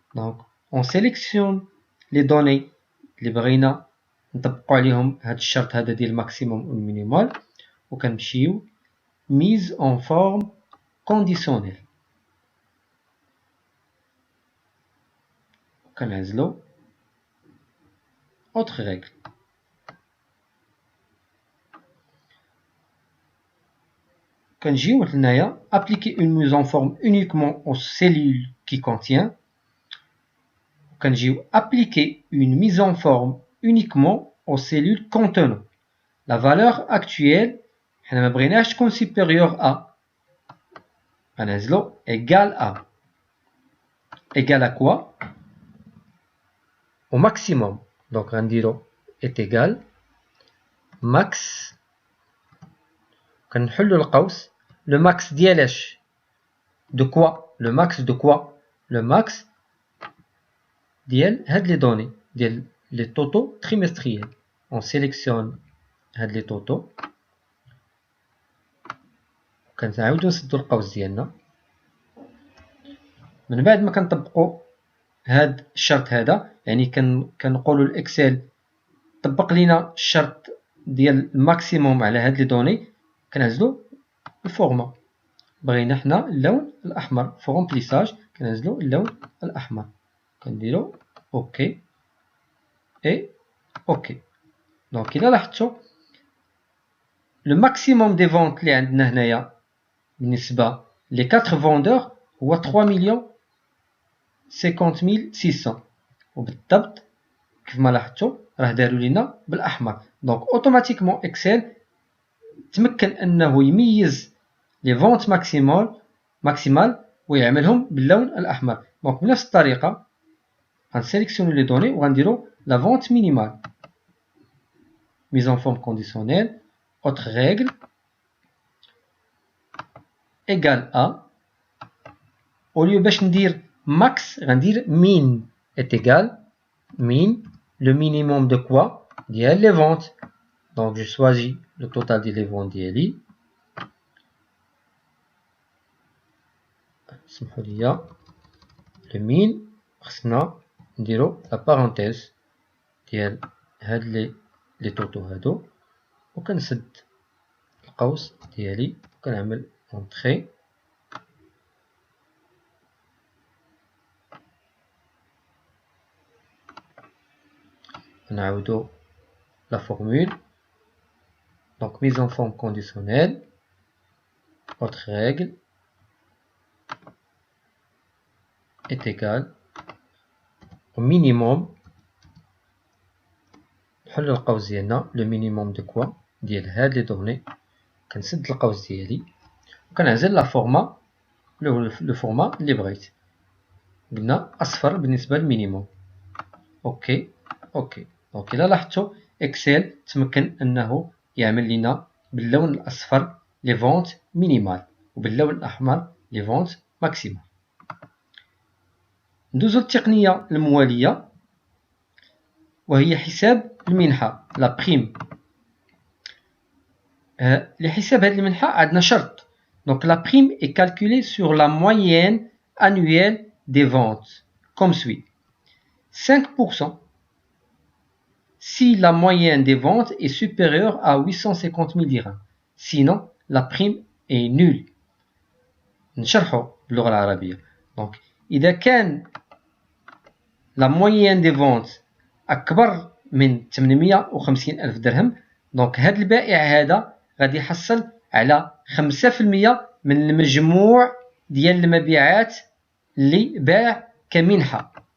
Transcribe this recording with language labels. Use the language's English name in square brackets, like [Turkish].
[Arabic] دونك [French] on sélectionne les données [Arabic] اللي بغينا نطبقوا عليهم هاد الشرط هذا ديال الماكسيموم والمينيمال وكنمشيو [French] mise en forme conditionnelle [Arabic] وكنعزلو [French] autre règle. [Arabic] كنجيو هنايا [French] appliquer une mise en forme uniquement aux cellules qui contient. [Arabic] كنجيو [French] appliquer une mise en forme uniquement aux cellules contenant la valeur actuelle. [Arabic] حنا ما بغيناش تكون [French] supérieure à [Arabic] غنعزلو [French] égal à. égal à quoi؟ au maximum. donc [Arabic] غنديرو [French] est égal max [Arabic] كنحلو القوس [French] le max [Arabic] ديالاش [French] de quoi؟ le max de quoi؟ le max [Arabic] ديال هاد [French] لي دوني ديال لي توتو تريمستريال. on sélectionne [Arabic] هاد لي توتو كنعاودو نسدو القوس ديالنا. من بعد ما كنطبقو هاد الشرط هذا يعني كنقولو الاكسل طبق لينا الشرط ديال الماكسيموم على هاد لي دوني كنعزلو الفورما. بغينا حنا اللون الاحمر في رومبليساج كنعزلو اللون الاحمر كنديرو اوكي اي اوكي. دونك الا لاحظتوا لو ماكسيموم دي فونت اللي عندنا هنايا بالنسبه لي 4 فوندور هو 3,50,600 وبالضبط كيف ما لاحظتوا راه داروا لينا بالاحمر. دونك اوتوماتيكمون اكسل تمكن انه يميز لي فونت ماكسيمال ويعملهم باللون الاحمر. دونك بنفس الطريقه غنسيليكسيونو لي دوني وغنديرو لا فونت مينيمال [French] mise en forme conditionnelle, autre règle, égale à, au lieu [Arabic] باش ندير [French] max, [Arabic] غندير [French] min est égal, min, le minimum de quoi? [Arabic] ديال [French] les ventes. Donc je choisis le total des ventes [Arabic] ديالي. سمحوا لي [French] le min [Arabic] خصنا نديرو [French] la parenthèse [Arabic] ديال هاد لي طوطو هادو وكنسد القوس ديالي وكنعمل اونطري نعاودو [French] la formule. Donc mise en forme conditionnelle, autre règle est égale au minimum. [Arabic] نحل القوس ديالنا لو مينيموم دو كوا ديال هاد لي دوني كنسد القوس ديالي وكنعزل لا فورما لو فورما اللي بغيت. قلنا اصفر بالنسبه للمينيموم. اوكي دونك الا لاحظتوا اكسل تمكن انه يعمل لنا باللون الاصفر لي فونت مينيمال وباللون الاحمر لي فونت ماكسيمال. ندوزو للتقنيه المواليه وهي حساب المنحة لا بريم. لحساب هذه المنحة عندنا شرط. [French] Donc la prime est calculée sur la moyenne annuelle des ventes comme suit. 5% si la moyenne des ventes est supérieure à 850 000 dirhams. Sinon la prime est nulle. [Arabic] نشرحو باللغة العربية. Donc إذا كان [French] la moyenne des ventes [Arabic] أكبر من 850 ألف درهم، دونك هاد البائع هذا غادي يحصل على 5% من المجموع ديال المبيعات اللي باع كمنحة.